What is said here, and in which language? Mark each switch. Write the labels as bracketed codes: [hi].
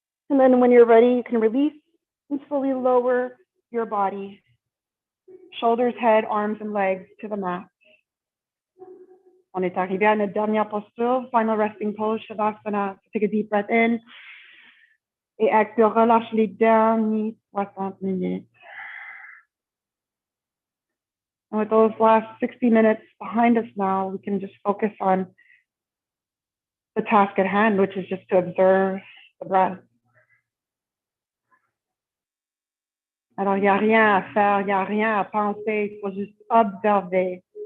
[en] And then when you're ready, you can release and slowly lower your body. Shoulders, head, arms, and legs to the mat. [fr] On est arrivé à notre dernière posture, [en] final resting pose, [fr] Shavasana. [en] So take a deep breath in. [fr] Et expire, relâche les derniers 60 minutes. [en] And with those last 60 minutes behind us now, we can just focus on the task at hand, which is just to observe the breath. [fr] Alors, il n'y a rien à faire, il n'y a rien à penser, il faut juste observer.